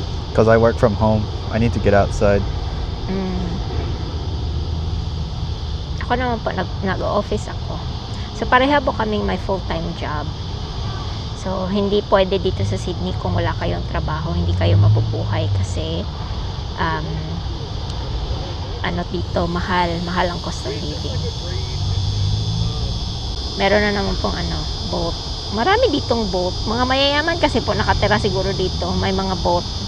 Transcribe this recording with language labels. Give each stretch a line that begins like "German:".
English: Because I work from home, I need to get outside.
Filipino: Ako naman po, nag-office ako. So, pareha po kaming may full-time job. So, hindi pwede dito sa Sydney kung wala kayong trabaho, hindi kayo mabubuhay kasi dito, mahal ang cost of living. Meron na naman pong boat. Marami ditong boat. Mga mayayaman kasi po nakatira siguro dito. May mga boat.